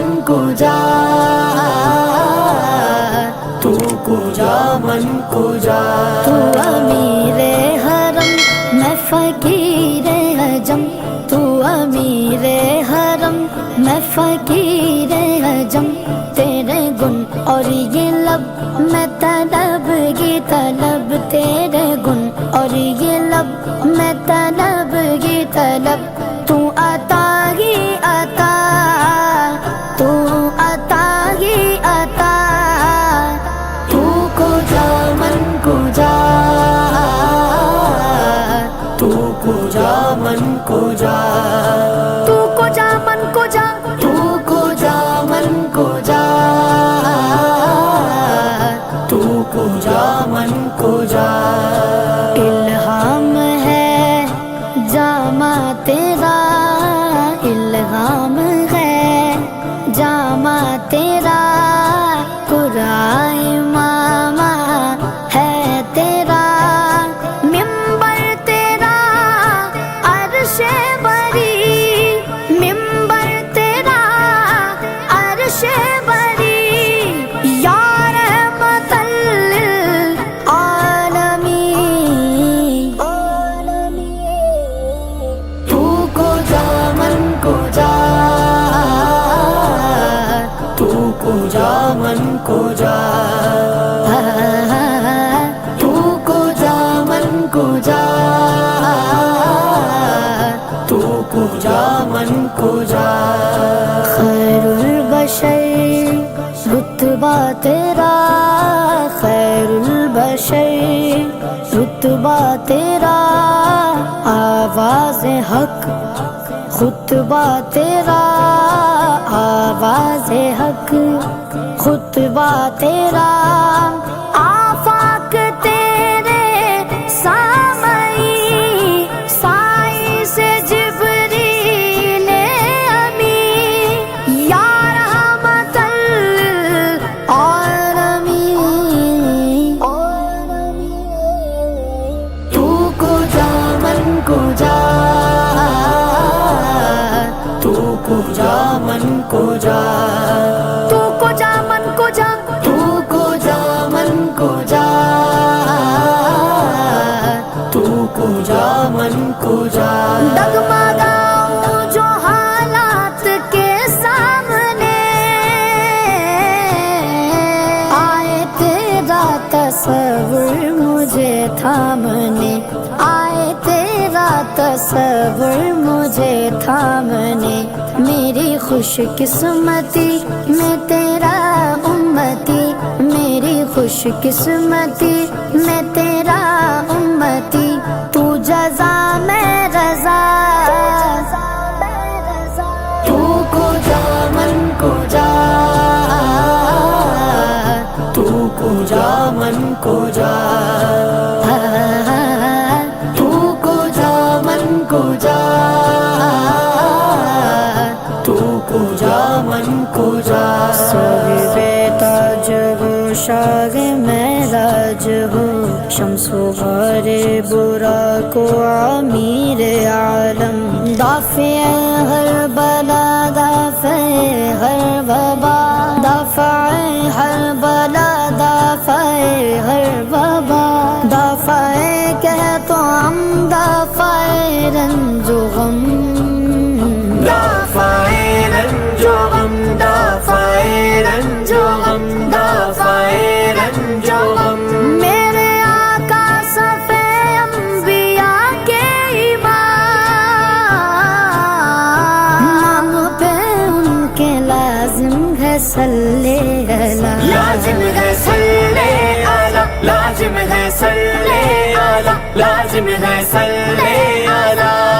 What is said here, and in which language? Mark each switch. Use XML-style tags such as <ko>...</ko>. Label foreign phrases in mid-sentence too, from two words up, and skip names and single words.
<fa>کجا تو کجا من کجا</fa> <ur>تو امیر حرم میں فقیر عجم تو امیر حرم میں فقیر عجم تیرے گن اور یہ لب میں طلب کی طلب تیرے گن اور یہ لب میں طلب کی طلب تو عطا ہی عطا تو عطا ہی عطا</ur> <fa>تو کجا من کجا تو کجا من کجا تو کجا من کجا تو کجا من کجا تو کجا من کجا</fa> <ur>الہام ہے جامع تیرا الہام ہے جامع تیرا قرآن امامہ ہے تیرا ممبر تیرا عرش بری ممبر تیرا عرش بری</ur> <ar>یا رحمت للعالمین</ar> <fa>تو کجا من کجا تو کجا من کجا تو کجا من کجا تو کجا من کجا</fa> <ur>خیر البشر رتبہ تیرا خیر البشر رتبہ تیرا آواز حق خطبہ تیرا آواز حق خطبہ تیرا آفاق تیرے سامعی سائی سے جبریل امی</ur> <ar>یا رحمت للعالمین</ar> <fa>تو کجا من کجا تو کجا من کجا تو کجا من کجا تو کجا من کجا تو کجا من کجا</fa> <ur>ڈگمگاؤں جو حالات کے سامنے آئے تیرا تصور مجھے تھامنے آئے تیرا تصور مجھے تھامنے میری خوش قسمتی میں تیرا امتی میری خوش قسمتی میں تیرا امتی تو جزا میں رضا</ur> <fa>تو کجا من کجا تو کجا من کجا تو کجا من کجا تو کجا من کجا</fa> <ur>صاحب تاج ہو شاہ معراج ہو شمس و غار برا کو امیر عالم دافع ہر بلا دافع ہر وبا دافع ہر بلا دافع ہر وبا دافع کہہ تو ہم دافع رنج و غم دافع رنج و غم دافع رنج و غم دافع رنج و غم میرے آقا صفے انبیاء کے امام نام پہ ان کے لازم ہے</ur> <ar>صلی اللہ</ar> <ur>لازم ہے</ur> <ar>صلی اللہ</ar> <ur>لازم ہے</ur> <ar>صلی اللہ</ar> <ur>لازم ہے</ur> <ar>صلی اللہ</ar>